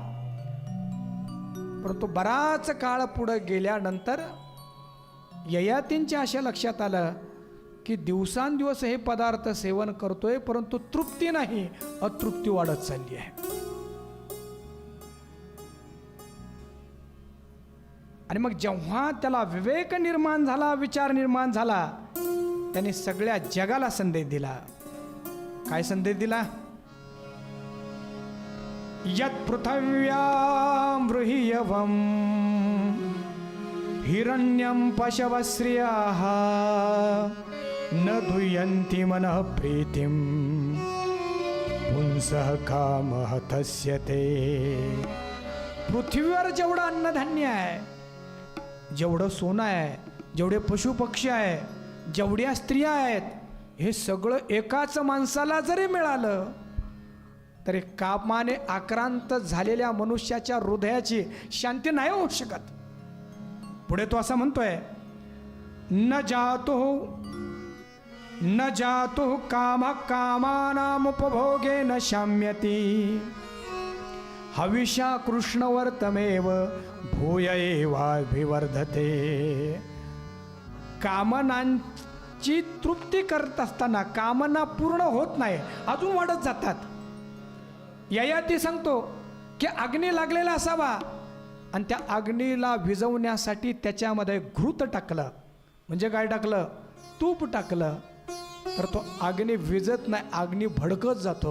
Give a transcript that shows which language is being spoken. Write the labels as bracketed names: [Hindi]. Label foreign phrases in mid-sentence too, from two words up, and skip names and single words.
[Marathi] परंतु बराच काळ पुढे गेल्यानंतर ययातींच्या अशा लक्षात आलं की दिवसांदिवस हे पदार्थ सेवन करतोय परंतु तृप्ती नाही, अतृप्ती वाढत चालली आहे. आणि मग जेव्हा त्याला विवेक निर्माण झाला, विचार निर्माण झाला, त्याने सगळ्या जगाला संदेश दिला. काय संदेश दिला? [Sanskrit] यत् पृथिव्यां बृहियवं हिरण्यं पशवश्रियाः न दुयन्ति मनः प्रीतिं पुंसः कामः तस्य ते. [Marathi] पृथ्वीवर जेवढं अन्नधान्य आहे, जेवढं सोनं आहे, जेवढे पशुपक्षी आहे, जेवढ्या स्त्रिया आहेत, हे सगळं एकाच माणसाला जरी मिळालं तरी कामाने आक्रांत झालेल्या मनुष्याच्या हृदयाची शांती नाही होऊ शकत. पुढे तो असा म्हणतोय, [Sanskrit] न जातु काम कामानाम उपभोगे न शाम्यती हविषा कृष्णवर्तमेव भूय एवाभिवर्धते. [Marathi] कामनांची तृप्ती करत असताना कामना पूर्ण होत नाही, अजून वाढत जातात. ययाती सांगतो की अग्नी लागलेला असावा आणि त्या अग्नीला विझवण्यासाठी त्याच्यामध्ये घृत टाकलं, म्हणजे काय टाकलं? तूप टाकलं, तर तो अग्नी विझत नाही, अग्नी भडकत जातो.